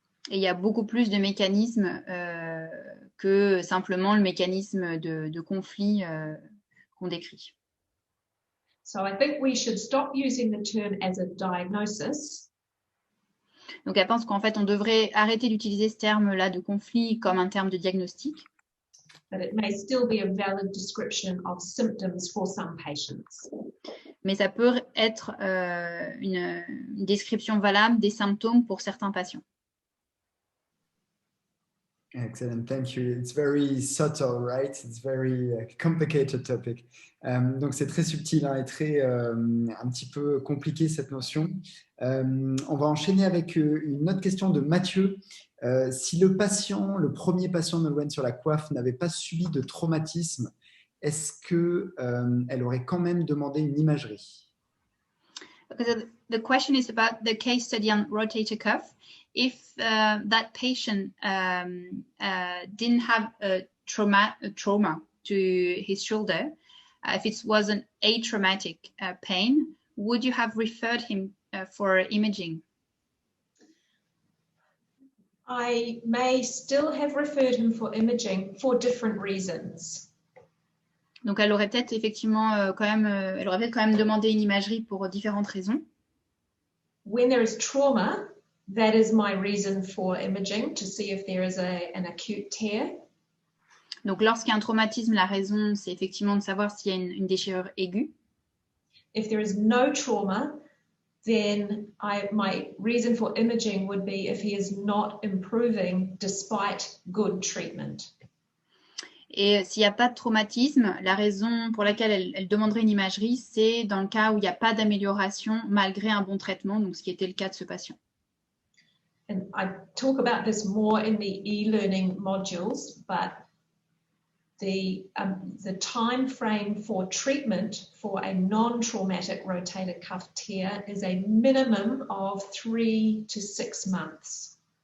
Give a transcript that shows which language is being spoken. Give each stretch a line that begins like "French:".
French: Et il y a beaucoup plus de mécanismes que simplement le mécanisme de conflit qu'on décrit.
English: So I think we should stop using the term as a diagnosis.
French: Donc, elle pense qu'en fait, on devrait arrêter d'utiliser ce terme-là de conflit comme un terme de diagnostic.
English: But it may still be a valid description of symptoms for some patients.
French: Mais ça peut être une description valable des symptômes pour certains patients.
English: Excellent, thank you. It's very subtle, right? It's very complicated topic.
French: Donc c'est très subtil et très un petit peu compliqué cette notion. On va enchaîner avec une autre question de Mathieu. Si le premier patient de Nolwenn sur la coiffe n'avait pas subi de traumatisme, est-ce qu'elle aurait quand même demandé une imagerie?
English: The question is about the case study on rotator cuff. If that patient didn't have a trauma to his shoulder, if it was an atraumatic pain, would you have referred him for imaging? I may still have referred him for imaging for different reasons.
French: Donc, elle aurait peut-être effectivement elle aurait peut-être quand même demandé une imagerie pour différentes raisons.
English: When there is trauma, that is my reason for imaging, to see if there is an acute tear.
French: Donc, lorsqu'il y a un traumatisme, la raison, c'est effectivement de savoir s'il y a une déchirure aiguë.
English: If there is no trauma, then my reason for imaging would be if he is not improving despite good treatment.
French: Et s'il n'y a pas de traumatisme, la raison pour laquelle elle demanderait une imagerie, c'est dans le cas où il n'y a pas d'amélioration malgré un bon traitement, donc ce qui était le cas de ce patient.
English: And I talk about this more in the e-learning modules, but the time frame for treatment for a non-traumatic rotator cuff tear is a minimum of 3 to 6 months.